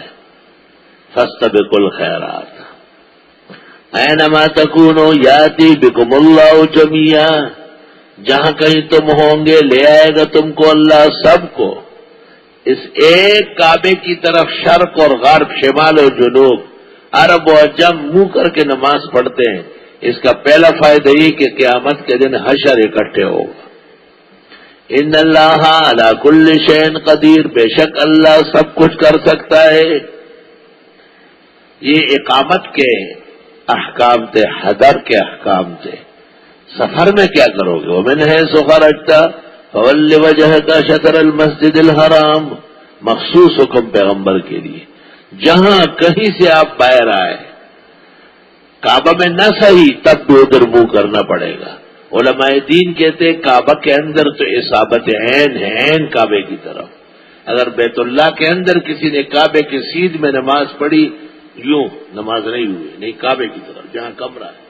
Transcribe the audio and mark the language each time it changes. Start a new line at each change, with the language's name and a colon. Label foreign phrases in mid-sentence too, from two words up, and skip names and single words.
Arabic: فاستبقوا الخیرات اینما تکونوا یاتی بکم اللہ جمیعا،
Urdu: جہاں کہیں تم ہوں گے لے آئے گا تم کو اللہ سب کو اس ایک کعبے کی طرف. شرق اور غرب، شمال و جنوب، عرب و عجم منہ کر کے نماز پڑھتے ہیں. اس کا پہلا فائدہ یہ کہ قیامت کے دن حشر اکٹھے ہوگا.
Arabic: ان اللہ علی کل شیء قدیر،
Urdu: بے شک اللہ سب کچھ کر سکتا ہے. یہ اقامت کے احکام تھے، حضر کے احکام تھے. سفر میں کیا کرو گے؟
Arabic: ومن حیث خرجت فول وجہک شطر المسجد الحرام،
Urdu: مخصوص حکم پیغمبر کے لیے. جہاں کہیں سے آپ باہر آئے، کعبہ میں نہ صحیح تب بھی ادھر منہ کرنا پڑے گا. علماء دین کہتے کعبہ کے اندر تو اصابت عین ہے، عین کعبے کی طرف. اگر بیت اللہ کے اندر کسی نے کعبے کی سیدھ میں نماز پڑھی، یوں نماز نہیں ہوئی، نہیں کعبے کی طرف جہاں کمرہ ہے.